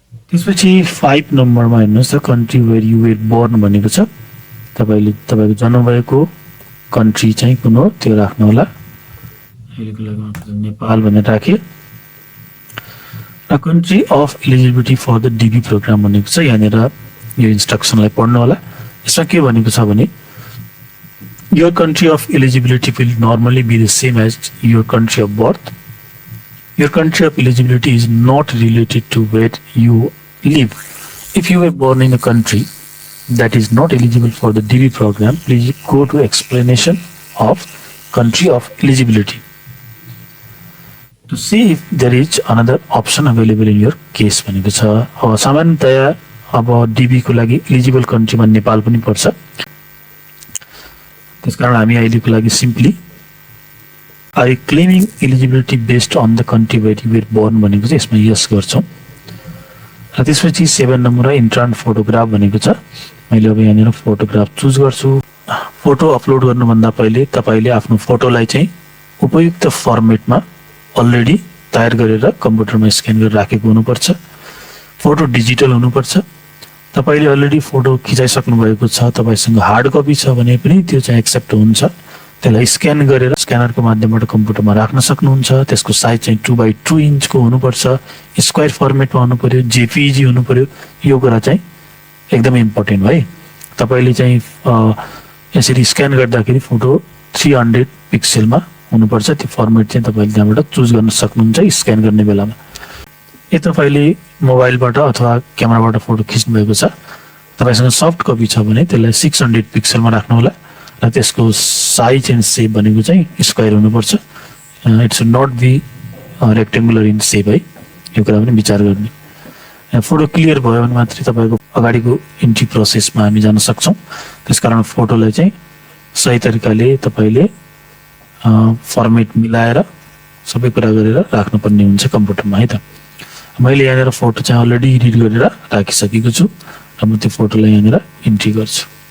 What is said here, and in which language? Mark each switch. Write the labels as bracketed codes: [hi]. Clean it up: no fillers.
[ne] त्यसपछि 5 नम्बरमा हेर्नुहोस् त [en] country where you were born [ne] भनेको छ। तपाईँले तपाईँको जन्म भएको कन्ट्री चाहिँ कुन हो त्यो राख्नु होला। अहिलेको लागि नेपाल भनेर राखेँ। र [en] country of eligibility for the DV program [ne] भनेको छ। यहाँनिर यो इन्स्ट्रक्सनलाई पढ्नु होला। यसमा के भनेको छ भने [en] your country of eligibility will normally be the same as your country of birth. Your country of eligibility is not related to where you live. If you were born in a country that is not eligible for the DB program, please go to explanation of country of eligibility to see if there is another option available in your case [ne] भनेको छ। सामान्यतया अब DB को लागि eligible कन्ट्रीमा Nepal पनि पर्छ। त्यसकारण हामी अहिलेको लागि simply [en] I claiming eligibility based on the country where you were born [ne] भनेको चाहिँ यसमा यस गर्छौँ। र त्यसपछि 7 नम्बर इन्ट्रान्ट फोटोग्राफ भनेको छ। मैले अब यहाँनिर फोटोग्राफ चुज गर्छु। फोटो अपलोड गर्नुभन्दा पहिले तपाईँले आफ्नो फोटोलाई चाहिँ उपयुक्त फर्मेटमा अलरेडी तयार गरेर कम्प्युटरमा स्क्यान गरेर राखेको हुनुपर्छ। फोटो डिजिटल हुनुपर्छ। तपाईले अलरेडी फोटो खिचाइसक्नु भएको छ, तपाईसँग हार्ड कपी छ भने पनि त्यो चाहिँ एक्सेप्ट हुन्छ। त्यसलाई स्क्यान गरेर स्क्यानरको माध्यमबाट कम्प्युटरमा राख्न सक्नुहुन्छ। त्यसको साइज चाहिँ 2x2 इन्चको हुनुपर्छ, स्क्वायर फर्मेटमा हुनु पर्यो, जेपीजी हुनु पर्यो। यो कुरा चाहिँ एकदमै इम्पोर्टेन्ट है। तपाईले चाहिँ यसरी स्क्यान गर्दाखेरि फोटो 300 पिक्सलमा हुनुपर्छ। त्यो फर्मेट चाहिँ तपाईले त्यहाँबाट चुज गर्न सक्नुहुन्छ स्क्यान गर्ने बेलामा। यदि तपाईले मोबाइलबाट अथवा क्यामेराबाट फोटो खिच्नु भएको छ, तपाईसँग सफ्ट कपी छ भने त्यसलाई 600 पिक्सलमा राख्नु होला। र त्यसको साइज एन्ड सेप भनेको चाहिँ स्क्वायर हुनुपर्छ। [en] It should not be rectangular in shape है। [ne] यो कुरा पनि विचार गर्ने। फोटो क्लियर भयो भने मात्रै तपाईँको अगाडिको इन्ट्री प्रोसेसमा हामी जान सक्छौँ। त्यसकारण फोटोलाई चाहिँ सही तरिकाले तपाईँले फर्मेट मिलाएर सबै कुरा गरेर राख्नुपर्ने हुन्छ कम्प्युटरमा है त। मैले यहाँनिर फोटो चाहिँ अलरेडी एडिट गरेर राखिसकेको छु र म त्यो फोटोलाई यहाँनिर इन्ट्री गर्छु।